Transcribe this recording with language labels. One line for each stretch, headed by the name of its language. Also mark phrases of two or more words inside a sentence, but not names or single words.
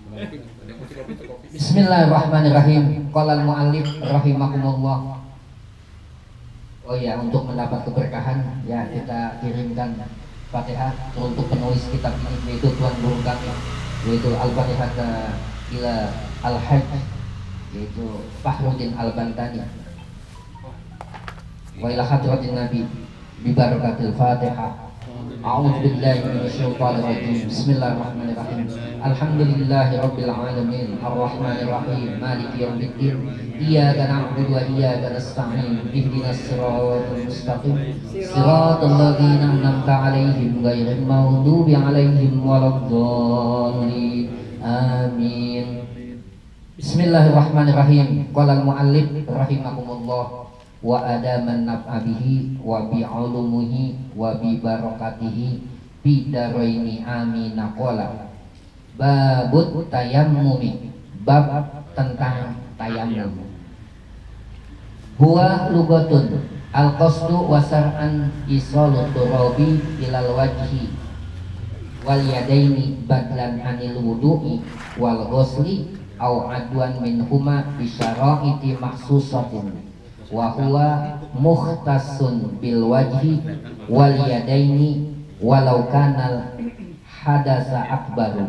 Arabic: بسم الله الرحمن الرحيم. قال المؤلف رحمكم الله.
Indonesian: Oh ya, untuk mendapat keberkahan ya kita kirimkan Fatihah untuk penulis kitab ini, yaitu Tuan Guru kami, yaitu
Arabic: الفاتحة إلى الحاج,
Indonesian: yaitu Fakhruddin Al-Bantani.
Arabic: وإلى حضرة النبي ببركة الفاتحة. أعوذ بالله من الشيطان الرجيم. بسم الله الرحمن الرحيم. الحمد لله رب العالمين، الرحمن الرحيم، مالك يوم الدين. إياك نعبد وإياك نستعين. اهدنا الصراط المستقيم. صراط الذين أنعمت عليهم غير المغضوب عليهم ولا الضالين. Amin. Bismillahirrahmanirrahim. قال المؤلف رحمكم الله. وأدام النفع به وبعلومه وببركته بالدارين آمين. قال باب التيمم,
Indonesian: bab tentang tayammum.
Arabic: هو لغة القصد وشرعا إيصال التراب إلى الوجه واليدين بدلا عن الوضوء والغسل أو عضوا منهما بشرائط مخصوصة وهو مختص بالوجه واليدين ولو كان الحدث أكبر.